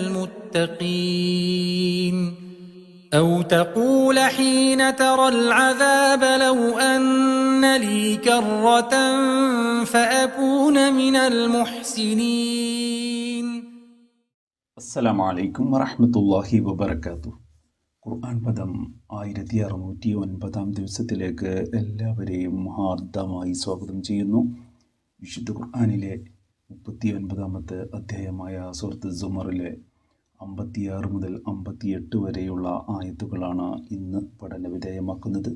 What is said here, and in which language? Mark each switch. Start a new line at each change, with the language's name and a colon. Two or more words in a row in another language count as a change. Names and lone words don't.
Arabic: المتقين أو تقول حين ترى العذاب لو أن لي كرة فأكون من المحسنين. السلام عليكم ورحمة الله وبركاته.
Malayalam: ഖുർആൻ പദം 1609 ദിവസത്തിലേക്ക് എല്ലാവരെയും ഹാർദമായി സ്വാഗതം ചെയ്യുന്നു. വിശുദ്ധ ഖുർആനിലെ 39-ാമത്തെ അധ്യായമായ സൂറത്ത് സുമറിലെ 56 മുതൽ 58 വരെയുള്ള ആയത്തുകളാണ് ഇന്ന് പഠന വിധേയമാക്കുന്നത്.